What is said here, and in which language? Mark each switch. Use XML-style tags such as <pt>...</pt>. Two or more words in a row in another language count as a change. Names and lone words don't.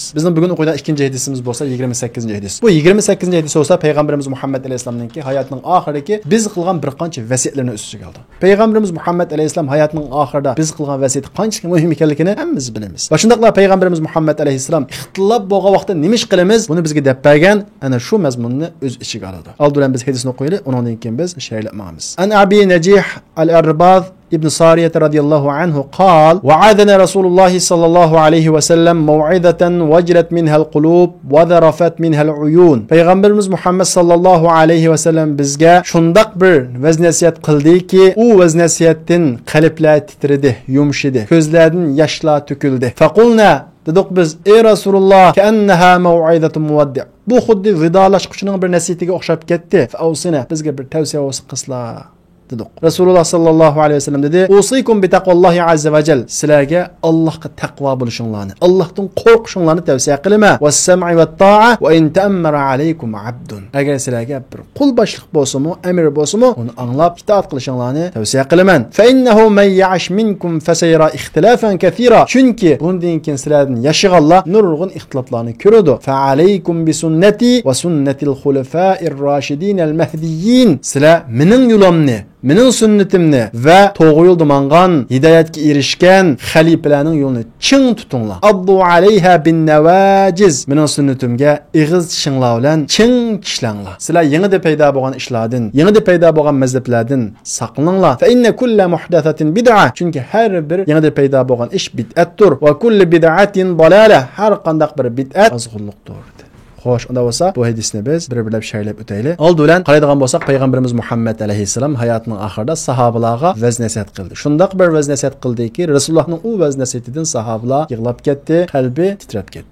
<uz>Bizning bugun o'qigan ikkinchi hadisimiz bo'lsa 28-hadis. Bu 28-hadis bo'lsa Payg'ambarimiz Muhammad alayhisolamning hayotining oxirida biz qilgan bir qancha vasiyatlarni o'ziga oldi. Payg'ambarimiz Muhammad alayhisolam hayotining oxirida biz qilgan vasiyat qancha muhim ekanligini hammamiz bilamiz. Va shundaqla Payg'ambarimiz Muhammad alayhisolam ixtilof bo'lgan vaqtda nima ish qilamiz? Buni bizga deb bergan ana shu mazmunni o'z ichiga oladi. Oldidan biz hadisni o'qiylik, undan keyin biz she'rlamamiz.</uz> <ar>عن أبي نجيح العرباض ابن صارية رضي الله عنه قال وعاذنا رسول الله صلى الله عليه وسلم موعظة وجلت منها القلوب وذرفت منها العيون.</ar> <uz>Peygamberimiz Muhammed</uz> <ar>صلى الله عليه وسلم</ar> <uz>bizga shundaq bir vaznasiyat qildiki, u vaznasiyatdan qalblar titredi, yumshidi, ko'zlardan yoshlar to'kildi. Faqulna dedik biz, ey Rasululloh,</uz> <ar>كأنها موعظة مودع'.</ar> <uz>Bu xuddi vidolashquchining bir nasihatiga o'xshab ketdi. Fausina bizga bir tavsiya qilslar. dedik. Rasululloh</uz> <ar>صلى الله عليه وسلم</ar> <uz>dedi:</uz> <ar>"أوصيكم بتقوى الله عز وجل."</ar> <uz>Sizlarga Allohga taqvo bo'lishinglarni, Allohdan qo'rqishinglarni tavsiya qilaman.</uz> <ar>والسمع والطاعة وإن تأمر عليكم عبد.</ar> <uz>Agar sizlarga bir qul boshliq bo'lsa-mu, amir bo'lsa-mu, uni anglab itoat qilishinglarni tavsiya qilaman.</uz> <ar>فإنه من يعش منكم فسيرى اختلافا كثيرا.</ar> <uz>Chunki bundan keyin sizlardan yashaganlar nurg'un ixtiloflarni ko'radi.</uz> <ar>فعليكم بسنتي وسنة الخلفاء الراشدين المهديين.</ar> <uz>Sizlar mening yo'limni mening sunnatimni va to'g'ri yo'lda mangan, hidoyatga erishgan xalifalarning yo'lini ching tutinglar.</uz> <ar>عضوا عليها بالنواجذ.</ar> <uz>Mening sunnatimga ig'iz tishinglar bilan ching tishlanglar. Sizlar yengida paydo bo'lgan ishlardan, yengida paydo bo'lgan mazhablardan saqlaninglar.</uz> <ar>فإن كل محدثة بدعة.</ar> <uz>Chunki har bir yengida paydo bo'lgan ish bid'atdir.</uz> <ar>وكل بدعة ضلالة.</ar> <uz>Har qanday bir bid'at azg'unliqdir. Xo'sh, unda bo'lsa, bu hadisni biz bir-birlab shaylab o'taylik. Oldi bilan qaraydigan bo'lsak, payg'ambarimiz Muhammad alayhisalom hayotining oxirida sahobalarga vaz nasihat qildi. Shundaq bir vaz nasihat qildiki, Rasulullohning u vaz nasihatidan sahobalar yig'lab ketdi, qalbi titrab ketdi.</uz>